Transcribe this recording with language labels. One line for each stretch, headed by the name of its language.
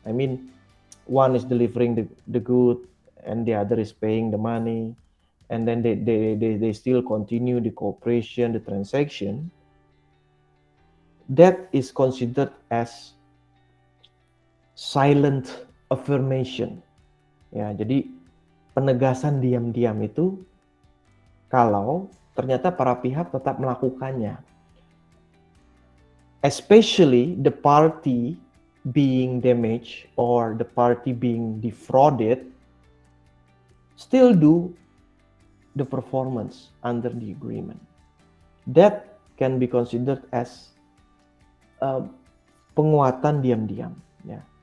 English: I mean, one is delivering the good and the other is paying the money, and then they still continue the cooperation, the transaction. That is considered as silent affirmation.
Indonesian: Ya, jadi penegasan diam-diam itu kalau ternyata para pihak tetap melakukannya.
English: Especially the party being damaged or the party being defrauded still do the performance under the agreement. That can be considered as
Indonesian: penguatan diam-diam,
English: ya.